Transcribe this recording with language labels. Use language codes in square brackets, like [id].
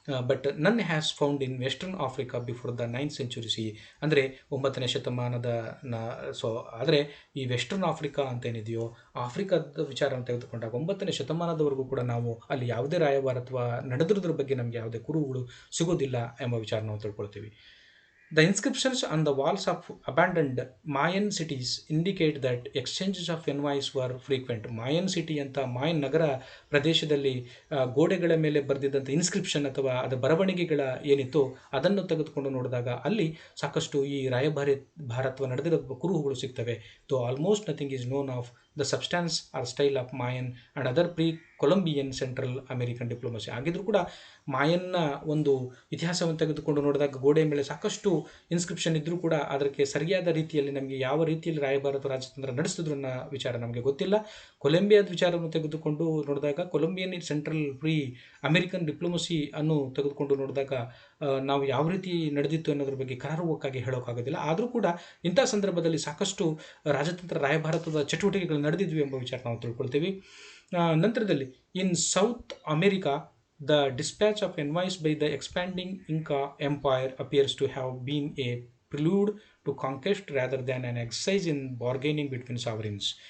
[en] But none has found in western Africa before the 9th century CE. [kn] ಅಂದರೆ 9ನೇ ಶತಮಾನದ ಆದರೆ ಈ ವೆಸ್ಟರ್ನ್ ಆಫ್ರಿಕಾ ಅಂತೇನಿದೆಯೋ ಆಫ್ರಿಕಾದ ವಿಚಾರವನ್ನು ತೆಗೆದುಕೊಂಡಾಗ 9ನೇ ಶತಮಾನದವರೆಗೂ ಕೂಡ ನಾವು ಅಲ್ಲಿ ಯಾವುದೇ ರಾಯಭಾರತ್ವ ನಡೆದಿರೋದ್ರ ಬಗ್ಗೆ ನಮಗೆ ಯಾವುದೇ ಕುರುಹುಗಳು ಸಿಗೋದಿಲ್ಲ ಎಂಬ ವಿಚಾರ ನಾವು ತಿಳ್ಕೊಳ್ತೀವಿ. [en] The inscriptions on the walls of abandoned Mayan cities indicate that exchanges of envoys were frequent. [kn] Mayan city ಅಂತ ಮಾಯನ್ ನಗರ ಪ್ರದೇಶದಲ್ಲಿ ಗೋಡೆಗಳ ಮೇಲೆ ಬರೆದಿದ್ದಂಥ ಇನ್ಸ್ಕ್ರಿಪ್ಷನ್ ಅಥವಾ ಅದರ ಬರವಣಿಗೆಗಳ ಏನಿತ್ತು ಅದನ್ನು ತೆಗೆದುಕೊಂಡು ನೋಡಿದಾಗ ಅಲ್ಲಿ ಸಾಕಷ್ಟು ಈ ಭಾರತ್ವ ನಡೆದಿರೋ ಕುರುಹುಗಳು ಸಿಗ್ತವೆ. [en] Though almost nothing is known of the substance or style of Mayan and other Columbian central American diplomacy. [kn] ಆಗಿದ್ರೂ ಕೂಡ ಮಾಯನ್ನ ಒಂದು ಇತಿಹಾಸವನ್ನು ತೆಗೆದುಕೊಂಡು ನೋಡಿದಾಗ ಗೋಡೆಯ ಮೇಲೆ ಸಾಕಷ್ಟು ಇನ್ಸ್ಕ್ರಿಪ್ಷನ್ ಇದ್ದರೂ ಕೂಡ ಅದಕ್ಕೆ ಸರಿಯಾದ ರೀತಿಯಲ್ಲಿ ನಮಗೆ ಯಾವ ರೀತಿಯಲ್ಲಿ ರಾಯಭಾರತ ರಾಜತಂತ್ರ ನಡೆಸಿದ್ರು ಅನ್ನೋ ವಿಚಾರ ನಮಗೆ ಗೊತ್ತಿಲ್ಲ. ಕೊಲಂಬಿಯಾದ ವಿಚಾರವನ್ನು ತೆಗೆದುಕೊಂಡು ನೋಡಿದಾಗ ಕೊಲಂಬಿಯನ್ ಸೆಂಟ್ರಲ್ ಅಮೆರಿಕನ್ ಡಿಪ್ಲೊಮಸಿ ಅನ್ನು ತೆಗೆದುಕೊಂಡು ನೋಡಿದಾಗ ನಾವು ಯಾವ ರೀತಿ ನಡೆದಿತ್ತು ಅನ್ನೋದ್ರ ಬಗ್ಗೆ ಕರಾರುವಕ್ಕಾಗಿ ಹೇಳೋಕ್ಕಾಗೋದಿಲ್ಲ. ಆದರೂ ಕೂಡ ಇಂಥ ಸಂದರ್ಭದಲ್ಲಿ ಸಾಕಷ್ಟು ರಾಜತಂತ್ರ ರಾಯಭಾರತದ ಚಟುವಟಿಕೆಗಳು ನಡೆದಿದ್ವಿ ಎಂಬ ವಿಚಾರ ನಾವು ತಿಳ್ಕೊಳ್ತೀವಿ. ನಂತರದಲ್ಲಿ [en] In South America the dispatch of envoys by the expanding Inca Empire appears to have been a prelude to conquest rather than an exercise in bargaining between sovereigns.